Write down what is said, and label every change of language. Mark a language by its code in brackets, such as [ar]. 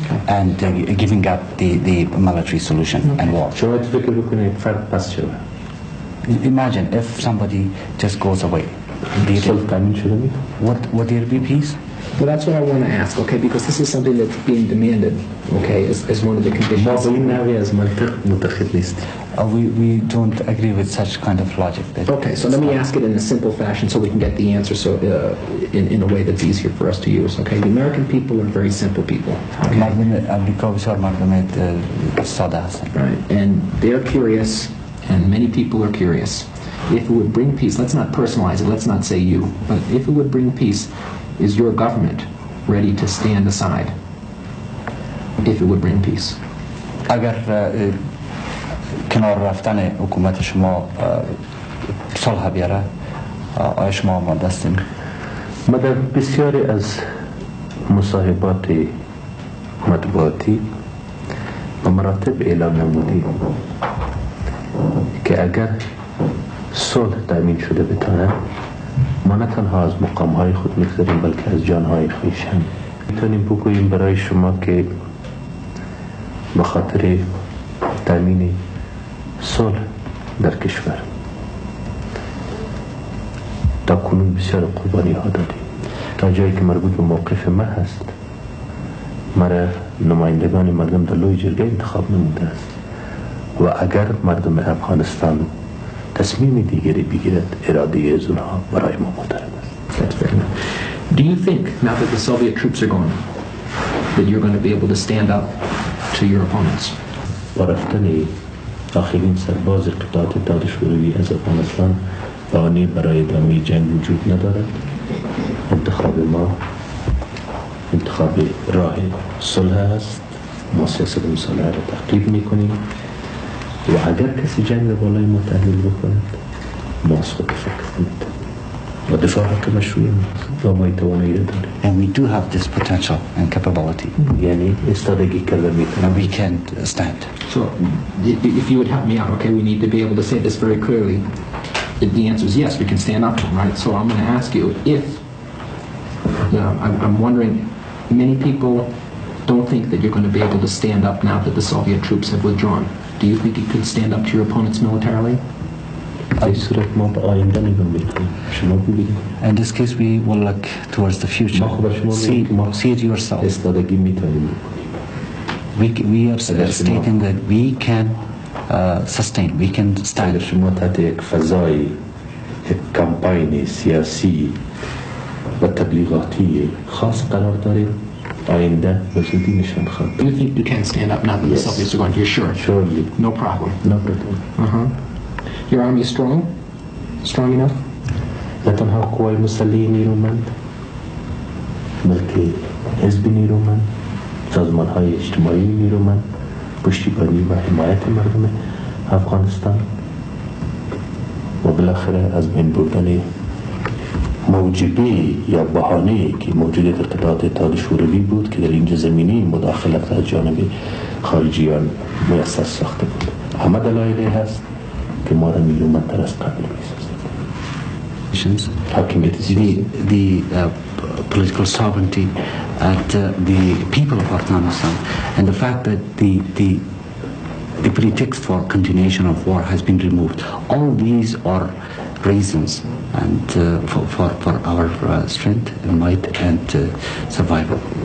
[en] and giving up the military solution and war. [fa] شما فکر بکنید فرد پس شود. [en] Imagine if somebody just goes away. [fa] صلح تامین شده می؟ [en] Would there be peace? Well, that's what I want to ask, okay, because this is something that's being demanded, okay, as one of the [fa] ما [en] conditions. [fa] به این نوعی از منطق متخذ نیستیم. [en] We don't agree with such kind of logic. Okay, so let me ask it in a simple fashion so we can get the answer in a way that's easier for us to use, okay? The American people are very simple people, [fa] مردم امریکا بسیار مردم ساده هستند. [en] right? And they're curious, and many people are curious. If it would bring peace, let's not personalize it, let's not say you, but if it would bring peace, is your government ready to stand aside if it would bring peace? [fa] اگر کنار رفتن حکومت شما صلح بیاره آیا شما آماده هستین؟ ما در بسیاری از مصاحبات مطبوعاتی و مراتب اعلام نمودیم که اگر صلح تامین شده بتانه ما نه تنها از مقامهای خود میگذاریم بلکه از جانهای خویش هم میتونیم بگوییم برای شما که بخاطر تامین صلح در کشور تا کنون بسیار قربانی ها دادیم تا جایی که مربوط به موقف ما هست مرا نمایندگان مردم در لوی جرگه انتخاب نموده است و اگر مردم افغانستان تصمیم دیگری بگیرد اراده از اونها برای ما محترم است. [en] That's fair enough. Do you think, now that the Soviet troops are gone, that you're going to be able to stand up to your opponents? [fa] با رفتن آخرین سرباز قطعات اتحاد شوروی از افغانستان بهانه‌ای برای ادامه جنگ وجود ندارد. انتخاب ما انتخاب راه صلح است. ما سیاست صلح را تحقیق میکنیم و اگر کسی جنگ را بالای ما تحمیل بکند ما از خود دفاع کنیم و دفاع حق مشروعی ماست و ما این توانایی را داریم. [en] And we do have this potential and capability. [fa] یعنی استادگی کرده میتونیم. [en] And we can stand. So, if you would help me out, okay, we need to be able to say this very clearly. The answer is yes, we can stand up to them, right? So I'm going to ask you if, I'm wondering, many people don't think that you're going to be able to stand up now that the Soviet troops have withdrawn. Do you think you could stand up to your opponents militarily? [fa] در صورت ما به آینده نگاه میکنیم. شما ببینید. [en] In this case we will look towards the future. See it yourself. [fa] استادگی میتونیم بکنیم. [en] We are stating that we can sustain, we can [fa] اگر [en] stand. [fa] شما تحت یک فضای یک کمپاین سیاسی و تبلیغاتی خاص قرار دارید آینده به زودی نشان خواهد [en] Do you think you can stand up now that the Yes. Soviets are gone? You're sure? Surely. No problem. [fa] نبودم. [en] Your army is strong? Strong enough? [fa] نه تنها قوای مسلحی نیرومند بلکه حزب نیرومند سازمان های اجتماعی نیرومند پشتیبانی و حمایت مردم افغانستان و بالاخره از بین بردن موجبه یا بهانه‌ای که موجودیت قطعات اتحاد شوروی بود که در اینجا زمینی مداخلت از جانب خارجیان میسر ساخته بود. همه دلایلی هست که ما را نیرومندتر از قبل می‌سازد. حاکمیت [en] The political sovereignty at the people of Afghanistan and the fact that the pretext for continuation of war has been removed. All these are reasons and for our strength and might and survival.